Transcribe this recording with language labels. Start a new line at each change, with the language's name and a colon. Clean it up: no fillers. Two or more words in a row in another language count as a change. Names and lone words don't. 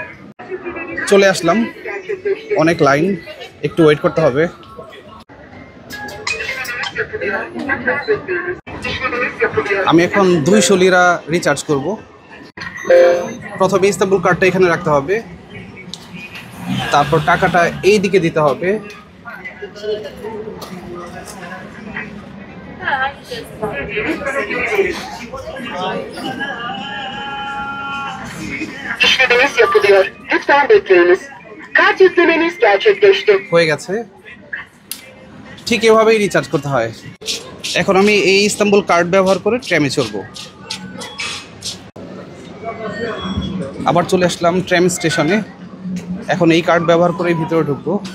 Bangla: চলে আসলাম, অনেক লাইন, একটু ওয়েট করতে হবে। আমি এখন 200 লিরা রিচার্জ করব। প্রথমে ইস্তাম্বুল কার্ডটা এখানে রাখতে হবে, তারপর টাকাটা এই দিকে দিতে হবে।
Turkish: İşlemeniz yapılıyor. Lütfen bekleyiniz. Kart yüklemeniz gerçekleşti.
Bangla: হয়ে গেছে। ঠিক এভাবেই রিচার্জ করতে হয়। এখন আমি এই ইস্তাম্বুল কার্ড ব্যবহার করে ট্র্যামে চড়বো। আবার চলে আসলাম ট্র্যাম স্টেশনে। এখন এই কার্ড ব্যবহার করে ভিতরে ঢুকবো।